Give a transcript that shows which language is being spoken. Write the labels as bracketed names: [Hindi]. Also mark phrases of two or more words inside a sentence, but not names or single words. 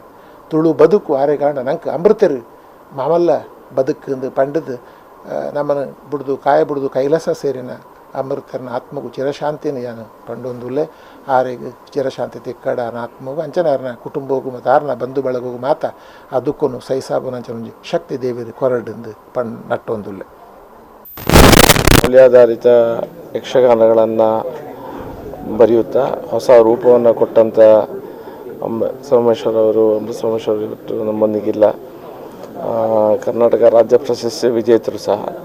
[Tulu] ತುಳು ಬದುಕು ಆರೆಗಾಂಡ ನಂಗೆ ಅಮೃತರು ಮಾಮಲ್ಲ ಬದುಕು ಪಂಡದು ನಮ್ಮನ್ನು ಬಿಡ್ದು ಕಾಯ ಬಿಡ್ದು ಕೈಲಾಸ ಸೇರಿನ ಅಮೃತರನ ಆತ್ಮಗೂ ಚಿರಶಾಂತಿನ ಯಾನು ಪಂಡೊಂದುಲ್ಲೆ ಆರೆಗೆ ಚಿರಶಾಂತಿ ತಿಕ್ಕಡ ಆತ್ಮಗೂ ಅಂಚನಾರನ ಕುಟುಂಬಗೂ ಮತ್ತು ಆರ್ನ ಬಂಧು ಬಳಗೋಗು ಮಾತ ಆ ದುಃಖನು ಸೈಸಾಬು ನಂಚನೊಂಜಿ ಶಕ್ತಿ ದೇವಿರು ಕೊರಡಿಂದು ನಟ್ಟೊಂದುಲ್ಲೆ. [Kannada] ಮೌಲ್ಯಾಧಾರಿತ ಯಕ್ಷಗಾನಗಳನ್ನು ಬರೆಯುತ್ತಾ ಹೊಸ ರೂಪವನ್ನು ಕೊಟ್ಟಂಥ ಸೋಮೇಶ್ವರ ಅವರು ನಮ್ಮೊಂದಿಗಿಲ್ಲ. ಕರ್ನಾಟಕ ರಾಜ್ಯ ಪ್ರಶಸ್ತಿ ವಿಜೇತರು ಸಹ.